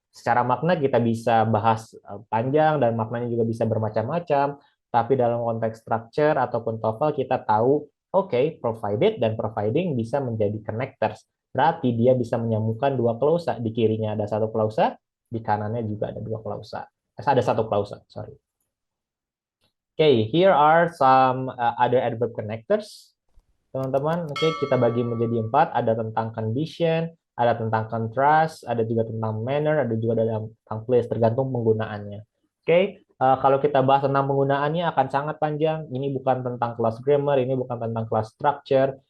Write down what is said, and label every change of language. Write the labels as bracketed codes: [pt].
[id] Secara makna kita bisa bahas panjang dan maknanya juga bisa bermacam-macam, tapi dalam konteks structure ataupun TOEFL kita tahu Oke, provided dan providing bisa menjadi connectors. Berarti dia bisa menyambungkan dua klausa. Di kirinya ada satu klausa, di kanannya juga ada dua klausa. Ada satu klausa, sorry. [en] Oke, here are some other adverb connectors. [id] Teman-teman, oke, kita bagi menjadi 4. Ada tentang condition, ada tentang contrast, ada juga tentang manner, ada juga tentang place, tergantung penggunaannya. Oke, kalau kita bahas tentang penggunaannya akan sangat panjang. Ini bukan tentang kelas grammar, ini bukan tentang kelas structure.